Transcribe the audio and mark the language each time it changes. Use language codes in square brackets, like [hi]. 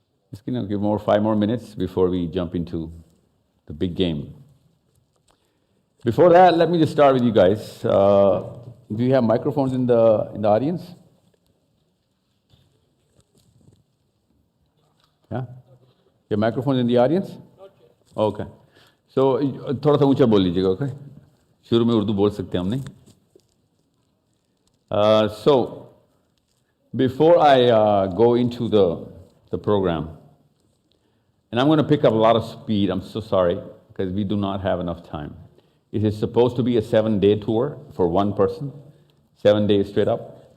[en] Just going to give 5 more minutes before we jump into the big game. Before that, let me just start with you guys. Do you have microphones in the audience? Yeah? You have microphones in the audience? Okay. [hi] So, थोड़ा सा ऊंचा बोल लीजिएगा, okay? शुरू में उर्दू बोल सकते हैं हम नहीं? [en] So, before I go into the program, and I'm going to pick up a lot of speed, I'm so sorry, because we do not have enough time. It is supposed to be a 7-day tour for one person, 7 days straight up.